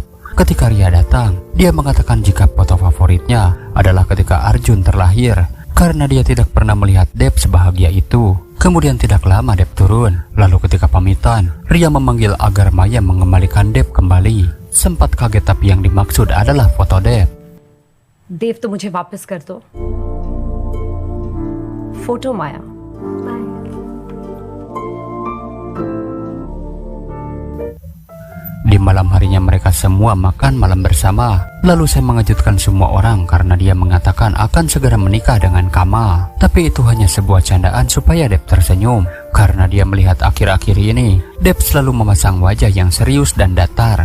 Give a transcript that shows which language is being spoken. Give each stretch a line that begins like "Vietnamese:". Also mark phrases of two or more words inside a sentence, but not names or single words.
Indonesian: Ketika Ria datang, dia mengatakan jika foto favoritnya adalah ketika Arjun terlahir, karena dia tidak pernah melihat Dev sebahagia itu. Kemudian tidak lama Dev turun. Lalu ketika pamitan, Ria memanggil agar Maya mengembalikan Dev kembali. Sempat kaget tapi yang dimaksud adalah foto Dev.
Hindi: देव तो मुझे वापस कर दो. फोटो माया.
Indonesian: Di malam harinya mereka semua makan malam bersama. Lalu saya mengejutkan semua orang karena dia mengatakan akan segera menikah dengan Kamal. Tapi itu hanya sebuah candaan supaya Dev tersenyum. Karena dia melihat akhir-akhir ini Dev selalu memasang wajah yang serius dan datar.